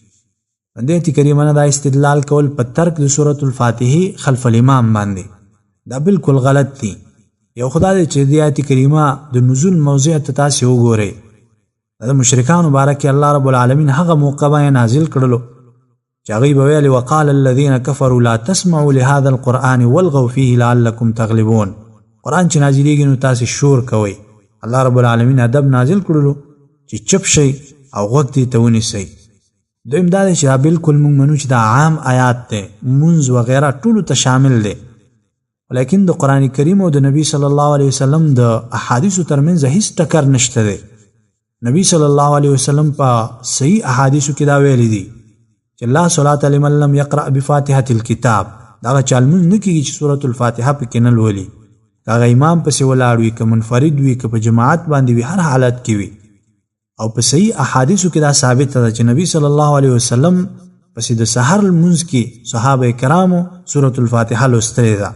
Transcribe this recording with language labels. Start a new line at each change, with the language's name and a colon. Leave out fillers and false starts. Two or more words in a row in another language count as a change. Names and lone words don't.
Pashto: د آیت کریمه نه دا استدلال کول په ترک د سورة الفاتحې
Arabic: خلف الامام
Pashto: باندې دا بالکل غلط دی. یو خدا دی چې د آیت کریمه د نزول موضوع ته تاسې وګورئ. د مشرکانو باره کې الله رب العالمین هغه موقع باندې نازل کړلو چې هغوی به ویلې
Arabic: وقال الذین کفروا لا تسمعوا لهذا القرآن والغوا فیه لعلکم تغلبون.
Pashto: قرآن چې نازلیږي نو تاسې شور کوئ. الله رب العالمین ادب نازل کړلو چې چپ شئ او غوږ دې ته ونیسئ. دویم دا دی چې دا بالکل موږ منو چې دا عام آیات دی منځ وغیره ټولو ته شامل دی لیکن د قرآن کریم او د نبی
Arabic: صلی الله علیه وسلم
Pashto: د احادیثو ترمنځ هیڅ ټکر نشته دی. نبی
Arabic: صلی الله علیه وسلم
Pashto: په صحیح احادیثو کې دا ویلي دي چې
Arabic: لا صلاة لمن لم یقرأ بفاتحة الکتاب
Pashto: دا چا لمونځ نه کېږي چې سورة الفاتحه پکې نه لولي. هغه امام پسې ولاړ وي که منفرد وي که په جماعت باندې وي هر حالت کې وي. او په صحیح احادیثو کې دا ثابت ده چې نبی
Arabic: صلی الله علیه وسلم
Pashto: پسې د سحر لمونځ کې صحابه کرامو سورة الفاتحه لوستلې ده.